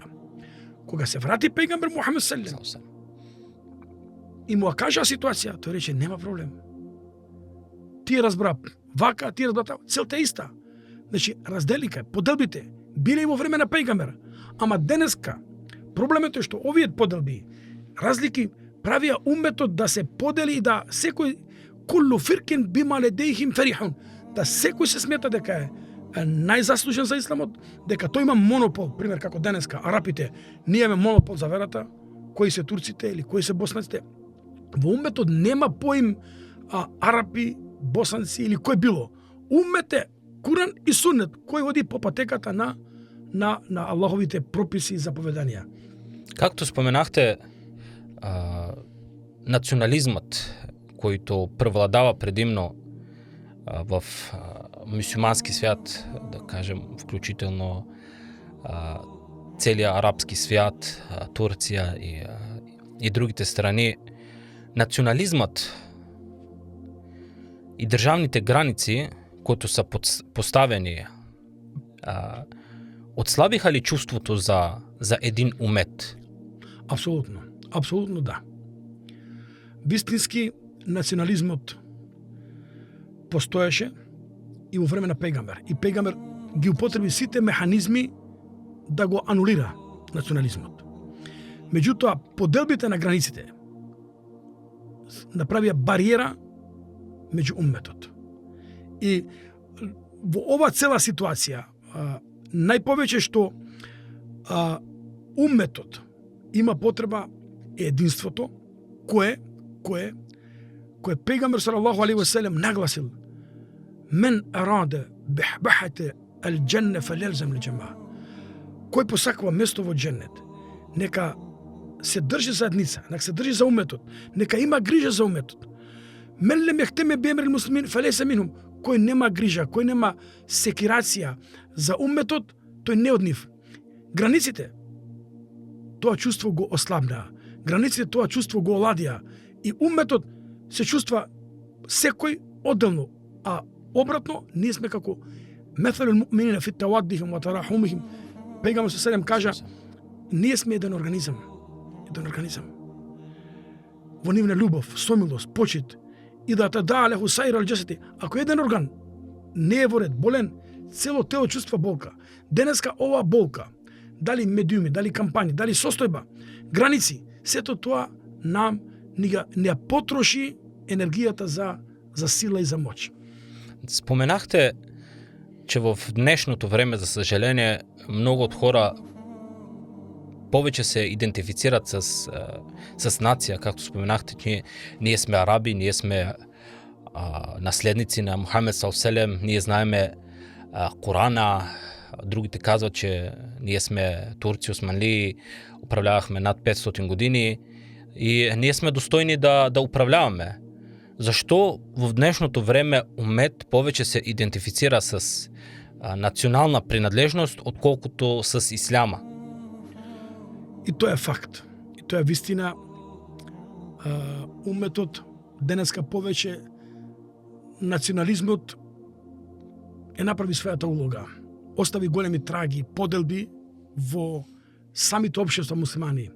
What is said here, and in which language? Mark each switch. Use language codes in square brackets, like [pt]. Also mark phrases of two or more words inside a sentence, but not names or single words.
[mk] Кога се врати Пейгамбер Мухамед селлем и му кажа ситуација, тој рече нема проблем. Тие разбра вака, тие разбра така, целта е иста. Значи, разделика, поделбите, биле и во време на Пейгамбер. Ама денеска, проблемот е што овие поделби, разлики, правија умметот да се подели и да секој [ar] كل فرقة بما لديهم فرحون, [mk] да секој се смета дека е најзаслужен за исламот, дека тој има монопол, пример како денеска арапите, ние имаме монопол за верата, кои се турците или кои се боснаците. Во умметот нема поим арапи, босанци или кој било. Уммет е Куран и Суннет, кој води по патеката на Аллаховите прописи и заповедања. [bg] Както споменахте, национализмот, којто превладава предимно в мюсюлмански свят, да кажем, вклучително целият арабски свят, Турција и другите страни, национализмот и државните граници, които са поставени, отслабиха ли чувството за един умет? [mk] Апсолутно. Апсолутно да. Вистински национализмот постоеше и во време на Пейгамбер. И Пейгамбер ги употреби сите механизми да го анулира национализмот. Меѓутоа, поделбите на границите направија бариера меѓу умметот. И во ова цела ситуација, најповеќе што умметот има потреба е единството, кое Пейгамбер [ar] صلى الله عليه وسلم [mk] нагласил: [ar] "من أراد بحبوحة الجنة فليلزم الجماعة." [mk] Кој посакува место во џеннет, нека се држи заедница, нека се држи за умметот, нека има грижа за умметот. [ar] من لم يهتم بأمر المسلمين فليس منهم. [mk] Кој нема грижа, кој нема секирација за умметот, тој не од нив. Границите тоа чувство го ослабнаа. Границите тоа чувство го оладија. И умметот се чувства секој одделно, а обратно ние сме како [ar] مثل المؤمنين في توادهم وتراحمهم. [mk] Пейгамбер селем кажа, ние сме еден организам. Еден организам. Во нивна љубов, сомилост, почит и да [ar] تداعى له سائر الجسد. [mk] Ако еден орган не е во ред, болен, цело тело чувства болка. Денеска ова болка, дали медиуми, дали кампањи, дали состојба, граници, сето тоа нам не ја потроши енергијата за сила и за моќ. [bg] Споменахте, че в днешното време, за съжаление, много от хора повече се идентифицират с нация, както споменахте, че ние сме араби, ние сме наследници на Мухамед ﷺ, ние знаеме Корана, другите казват, че ние сме турци, османли, управлявахме над 500 години и ние сме достойни да управляваме. Защо в днешното време умет повече се идентифицира с национална принадлежност, отколкото с исляма? [mk] И тоа е факт. И тоа е вистина. Уметот денеска повеќе национализмот е направи својата улога. Остави големи траги, поделби во самите општества муслимани.